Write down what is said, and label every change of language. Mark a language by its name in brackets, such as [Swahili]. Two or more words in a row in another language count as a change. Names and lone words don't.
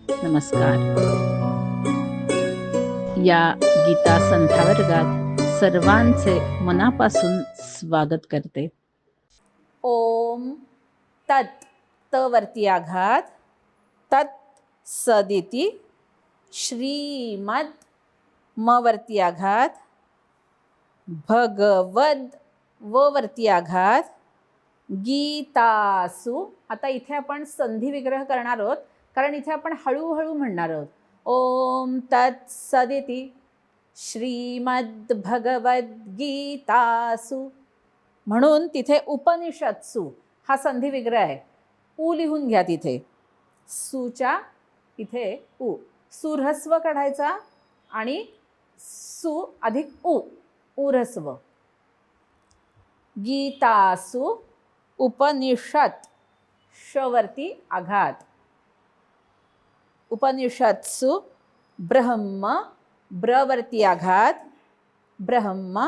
[Marathi] नमस्कार. या गीता संध्या वर्गात सर्वांचे मनापासून स्वागत करते. ओम तत् त वरती आघात, तत् सदिती, श्रीमद म वरती आघात, भगवद व वरती आघात, गीतासु. आता इथे आपण संधी विग्रह करणार आहोत, कारण इथे आपण हळूहळू म्हणणार आहोत. [Sanskrit] ओम तत् सदिती श्रीमद भगवद्गीतासु. [Marathi] म्हणून तिथे उपनिषत्सु हा संधी विग्रह आहे. उ लिहून घ्या तिथे. सूच्या इथे उ. सुऱ्हस्व काढायचा आणि सु अधिक उ, उऱ्हस्व. गीतासु उपनिषत् शवरती आघात. उपनिषत्सु ब्रह्म ब्रवरती आघात, ब्रह्म.